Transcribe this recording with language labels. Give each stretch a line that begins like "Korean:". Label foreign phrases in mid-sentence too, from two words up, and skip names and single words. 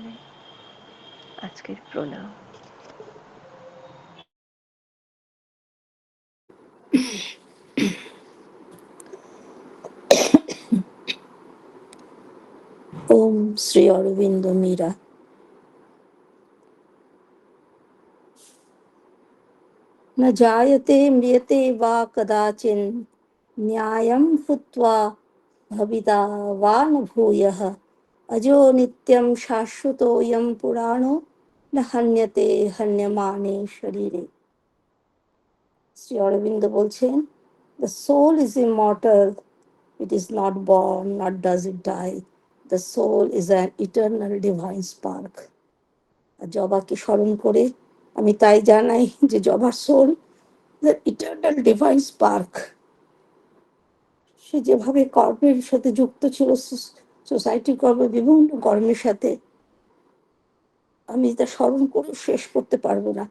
Bangla: আজকের প্রণাম। ওম শ্রী অরবিন্দ মীরা।
Sanskrit: न जायते म्रियते वा कदाचिन् न्यायं भूत्वा भविता वा न भूयः अजो नित्यं शाश्वतोऽयं पुराणो न हन्यते हन्यमाने शरीरे।
Bangla: শ্রী অরবিন্দ বলছেন,
English: the soul is immortal, it is not born, not does it die. The soul is an eternal divine spark.
Bangla: জবাকে স্মরণ করে আমি তাই জানাই যে জবার
English: soul the eternal divine spark.
Bangla: সে যেভাবে কর্মের সাথে যুক্ত ছিল, সোসাইটির কর্মে, বিভিন্ন কর্মের সাথে, আমি তা স্মরণ করে শেষ করতে পারবো না।